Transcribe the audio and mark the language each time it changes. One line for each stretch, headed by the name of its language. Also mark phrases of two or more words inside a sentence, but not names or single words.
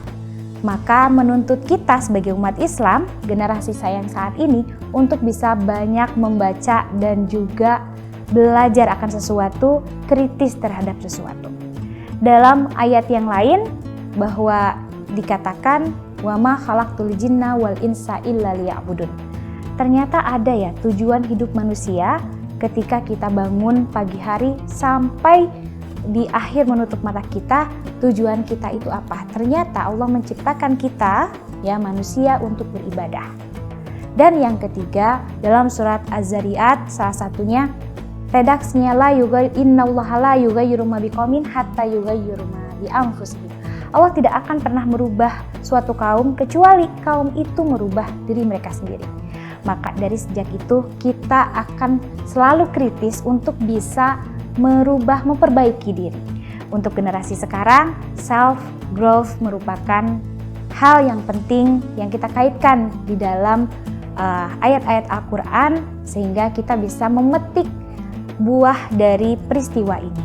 Indonesian: Maka menuntut kita sebagai umat Islam, generasi saya yang saat ini, untuk bisa banyak membaca dan juga belajar akan sesuatu, kritis terhadap sesuatu. Dalam ayat yang lain bahwa dikatakan
Arabic: وما خلقت الجن والإنس إلا ليعبدون.
Indonesian: Ternyata ada ya tujuan hidup manusia ketika kita bangun pagi hari sampai di akhir menutup mata kita, tujuan kita itu apa? Ternyata Allah menciptakan kita ya manusia untuk beribadah. Dan yang ketiga, dalam surat Az-Zariyat salah satunya redaksinya
Arabic: إن الله لا يغير ما بقوم حتى يغيروا ما بأنفسهم.
Indonesian: Allah tidak akan pernah merubah suatu kaum kecuali kaum itu merubah diri mereka sendiri. Maka dari sejak itu kita akan selalu kritis untuk bisa merubah, memperbaiki diri. Untuk generasi sekarang,
English: self growth
Indonesian: merupakan hal yang penting yang kita kaitkan di dalam ayat-ayat Al-Quran sehingga kita bisa memetik buah dari peristiwa ini.